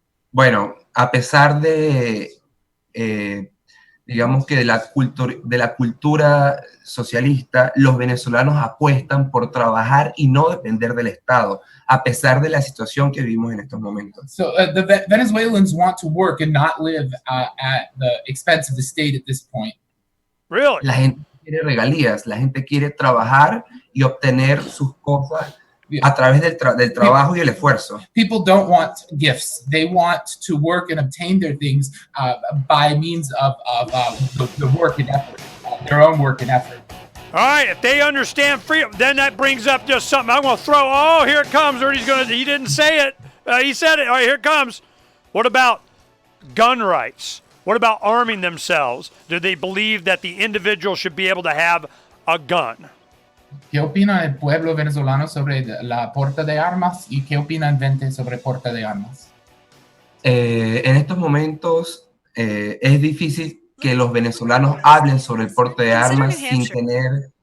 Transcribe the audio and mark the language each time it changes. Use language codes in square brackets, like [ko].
[es] Bueno, a pesar de, digamos que de la cultura socialista, los venezolanos apuestan por trabajar y no depender del Estado, a pesar de la situación que vivimos en estos momentos. [en] So the Venezuelans want to work and not live at the expense of the state at this point. Really? [es] La gente quiere regalías, la gente quiere trabajar y obtener sus cosas a través del trabajo y el esfuerzo. [en] People don't want gifts. They want to work and obtain their things by means of the work and effort, their own work and effort. All right, if they understand freedom, then that brings up just something I'm going to throw. Oh, here it comes. Or he didn't say it. He said it. All right, here it comes. What about gun rights? What about arming themselves? Do they believe that the individual should be able to have a gun? [es] ¿Qué opina el pueblo venezolano sobre la porta de armas y qué opina el Vente sobre porta de armas? En estos momentos es difícil que los venezolanos hablen sobre el porte de armas sin tener